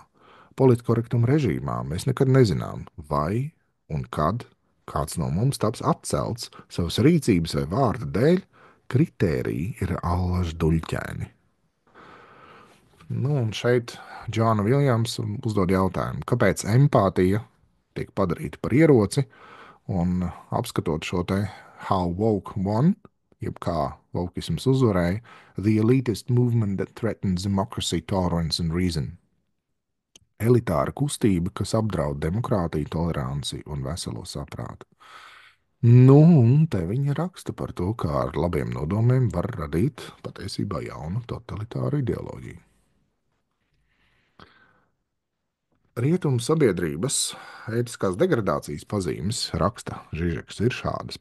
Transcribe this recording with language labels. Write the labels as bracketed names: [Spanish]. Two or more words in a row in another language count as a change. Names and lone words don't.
[Latvian] Politkorektuma režīmā mēs nekad nezinām, vai un kad kāds no mums taps atcelts savas rīcības vai vārda dēļ, kritēriji ir allaž duļķēni. Nu, un šeit Džona Viljams uzdod jautājumu, kāpēc empātija tiek padarīta par ieroci, un apskatot šo te How Woke Won, jeb kā vokisms uzvarēja, the elitist movement that threatens democracy, tolerance and reason. Elitāra kustība, kas apdraud demokrātiju, toleranci un veselo saprātu. Nu, un te viņa raksta par to, kā ar labiem nodomiem var radīt patiesībā jaunu totalitāru ideoloģiju. Rietumu sabiedrības ētiskās degradācijas pazīmes, raksta Žižeks, ir šādas.